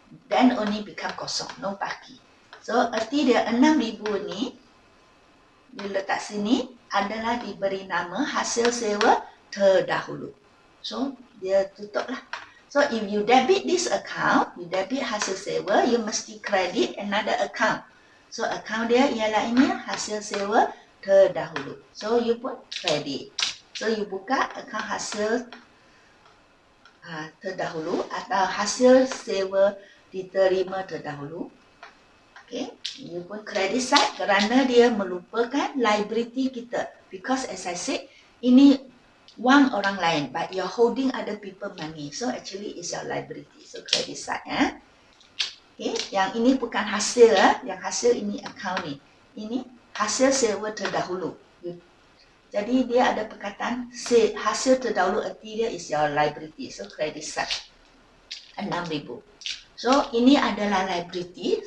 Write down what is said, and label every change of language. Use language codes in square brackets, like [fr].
[en] Then only become kosong, no baki. [ms] So erti dia 6,000 ni diletak sini adalah diberi nama hasil sewa terdahulu. [en] So [ms] dia tutup lah. [en] So if you debit this account, you debit hasil sewa, you mesti credit another account. [ms] So account dia ialah ini hasil sewa terdahulu. So you pun credit. So you buka akaun hasil terdahulu atau hasil sewa diterima terdahulu. Okay, you pun credit side kerana dia melupakan liability kita. [en] Because as I said, [ms] ini wang orang lain, [en] but you're holding other people money. So actually is your liability. So credit side. [ms] Okay, yang ini bukan hasil, yang hasil ini account ni. Ini hasil sewa terdahulu. Jadi dia ada perkataan hasil terdahulu, erti dia [en] is your liability. So credit side 6,000. [ms] So ini adalah liability.